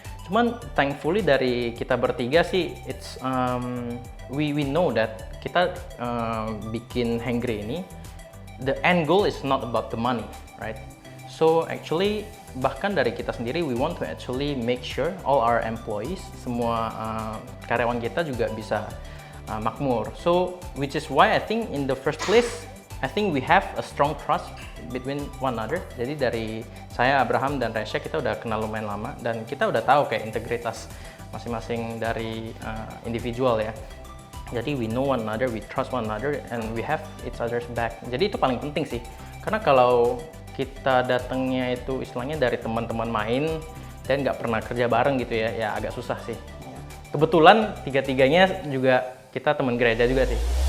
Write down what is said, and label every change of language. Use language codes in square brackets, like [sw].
[id] Cuman [en] thankfully [id] dari kita bertiga sih, [en] it's we know that [id] kita bikin Hengri ini, [en] the end goal is not about the money, right? So actually [id] bahkan dari kita sendiri, [en] we want to actually make sure all our employees, [id] semua karyawan kita juga bisa makmur. [en] So which is why I think in the first place, I think we have a strong trust between one another. [id] Jadi dari saya, Abraham, dan Resha, kita udah kenal lumayan lama dan kita udah tahu kayak integritas masing-masing dari individual ya. Jadi [en] we know one another, we trust one another, and we have each other's back. [id] Jadi itu paling penting sih. Karena kalau kita datangnya itu istilahnya dari teman-teman main dan nggak pernah kerja bareng gitu ya agak susah sih. Kebetulan tiga-tiganya juga kita teman gereja juga sih.